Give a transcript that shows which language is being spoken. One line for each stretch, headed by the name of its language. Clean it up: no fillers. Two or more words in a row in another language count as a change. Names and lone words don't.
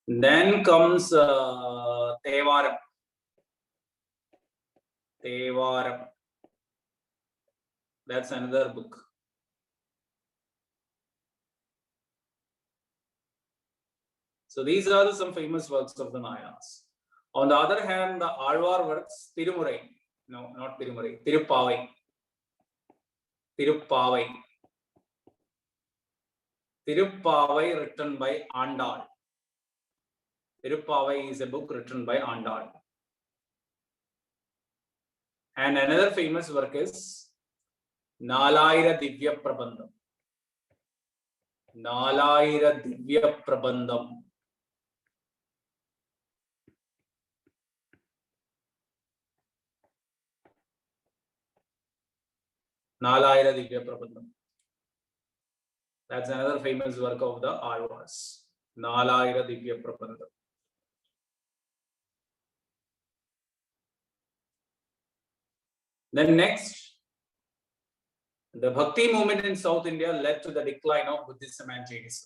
English: Then comes Tevaram. Tevaram. That's another book. So these are some famous works of the Nayars. On the other hand, the Alvar works, Tirumurai. No, not Tirumurai. Tiruppavai. Tiruppavai. Tiruppavai written by Andal. Tiruppavai is a book written by Andal. And another famous work is Nalayira Divya Prabandham. Nalayira Divya Prabandham. Nalayira Divya Prabandham. That's another famous work of the Alvars. Nalayira Divya Prabandham. Then next, the Bhakti movement in South India led to the decline of Buddhism and Jainism.